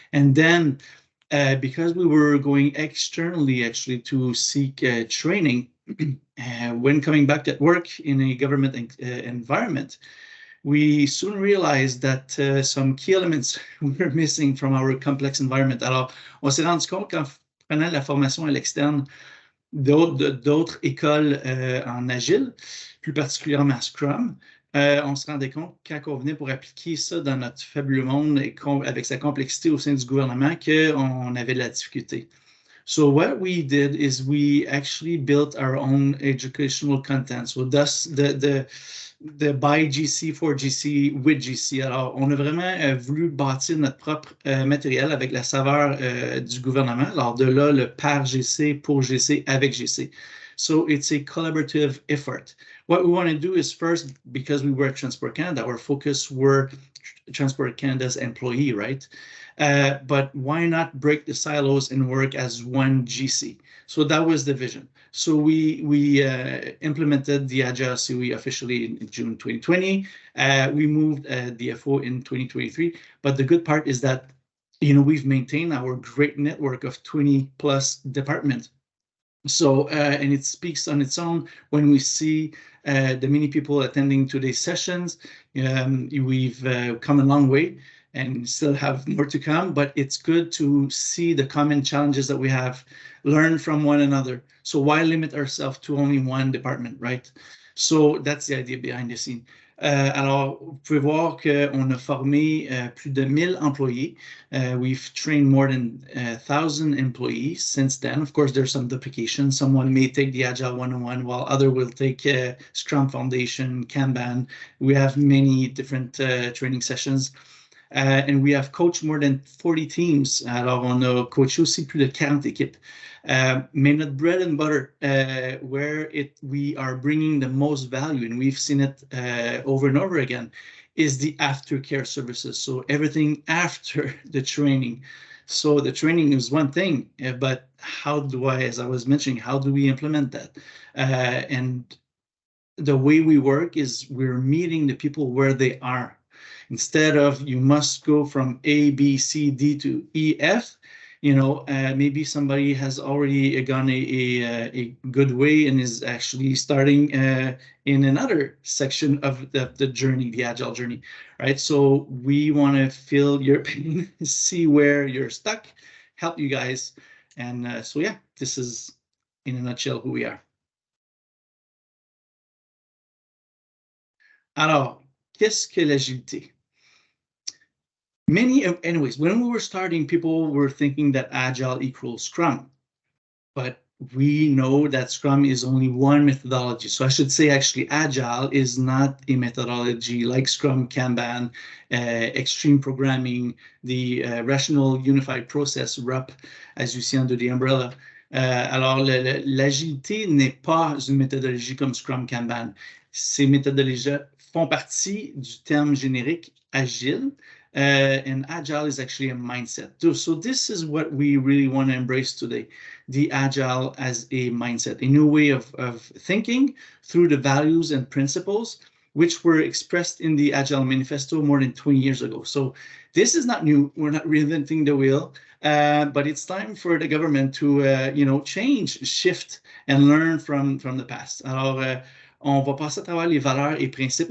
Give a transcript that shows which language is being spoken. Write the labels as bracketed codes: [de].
[en] And then because we were going externally actually to seek training, when coming back at work in a government environment, we soon realized that some key elements were missing from our complex environment. [fr] Alors, on s'est rendu compte qu'en prenant la formation à l'externe d'autres écoles en Agile, plus particulièrement Scrum, on se rendait compte quand on venait pour appliquer ça dans notre fabuleux monde et avec sa complexité au sein du gouvernement qu'on avait de la difficulté. [en] So what we did is we actually built our own educational content. So thus the by GC, for GC, with GC. [fr] Alors, on a vraiment voulu bâtir notre propre matériel avec la saveur du gouvernement. Alors, de là, le par GC, pour GC, avec GC. [en] So it's a collaborative effort. What we want to do is first, because we were at Transport Canada, our focus were Transport Canada's employee, right? But why not break the silos and work as one GC? So that was the vision. So we implemented the Agile COE officially in June 2020. We moved the FO in 2023. But the good part is that, you know, we've maintained our great network of 20 plus departments. So, and it speaks on its own when we see the many people attending today's sessions. We've come a long way and still have more to come, but it's good to see the common challenges that we have, learn from one another. So why limit ourselves to only one department, right? So that's the idea behind the scene. [fr] Alors, vous pouvez voir qu'on a formé plus de 1000 employés. [en] We've trained more than 1,000 employees since then. Of course, there's some duplication. Someone may take the Agile 101 while other will take Scrum Foundation, Kanban. We have many different training sessions. And we have coached more than 40 teams. [fr] Alors, on a coaché aussi plus de 40 équipes. Mais notre [en] bread and butter, where we are bringing the most value, and we've seen it over and over again, is the aftercare services. So everything after the training. So the training is one thing, but how do as I was mentioning, how do we implement that? And the way we work is we're meeting the people where they are. Instead of you must go from A, B, C, D to E, F, you know, maybe somebody has already gone a good way and is actually starting in another section of the journey, the Agile journey, right? So we want to feel your pain, see where you're stuck, help you guys. And so, yeah, this is in a nutshell who we are. [fr] Alors, qu'est-ce que l'agilité? [en] Anyways, when we were starting, people were thinking that Agile equals Scrum, but we know that Scrum is only one methodology. So I should say, actually, Agile is not a methodology like Scrum, Kanban, extreme programming, the Rational Unified Process, RUP, as you see under the umbrella. [fr] Alors, l'agilité n'est pas une méthodologie comme Scrum, Kanban. Ces méthodologies font partie du terme générique agile, [en] and agile is actually a mindset. So this is what we really want to embrace today, the agile as a mindset, a new way of thinking through the values and principles which were expressed in the Agile Manifesto more than 20 years ago. So this is not new. We're not reinventing the wheel, but it's time for the government to, change, shift, and learn from the past. [fr] Alors, on va passer à travers les valeurs et principes.